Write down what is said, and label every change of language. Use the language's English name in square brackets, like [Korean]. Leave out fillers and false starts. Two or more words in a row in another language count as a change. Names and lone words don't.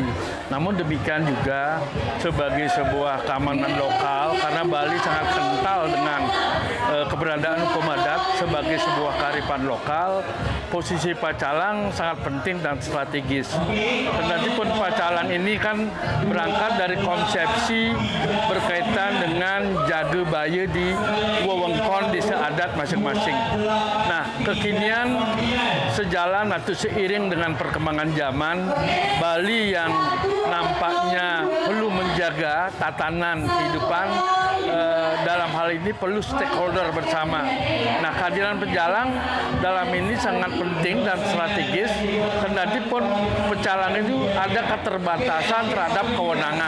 [Indonesian] Namun demikian juga sebagai sebuah keamanan lokal, karena Bali sangat kental dengan keberadaan hukum adat sebagai sebuah kearifan lokal, posisi Pacalang sangat penting dan strategis. Kendatipun Pacalang ini kan berangkat dari konsepsi berkaitan dengan jaga baya di wewengkon desa adat masing-masing. Nah, kekinian sejalan atau seiring dengan perkembangan zaman, Bali yang nampaknya perlu menjaga tatanan kehidupan dalam hal ini perlu stakeholder bersama. Nah, kehadiran pecalang dalam ini sangat penting dan strategis, kendatipun pecalang itu ada keterbatasan terhadap kewenangan.